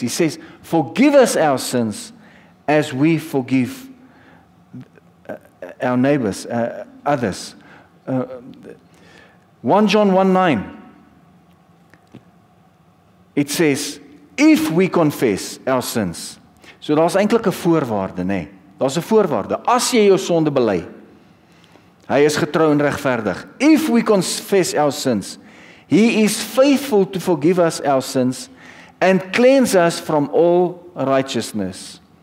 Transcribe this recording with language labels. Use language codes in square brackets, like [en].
[en] He says, forgive us our sins as we forgive our neighbors, others. 1 John 1:9. It says, if we confess our sins. [af] So daar's eintlik 'n voorwaarde, nê? Daar's 'n voorwaarde. As jy jou sonde bely, hy is getrou en regverdig. [en] If we confess our sins, he is faithful to forgive us our sins and cleanse us from all righteousness.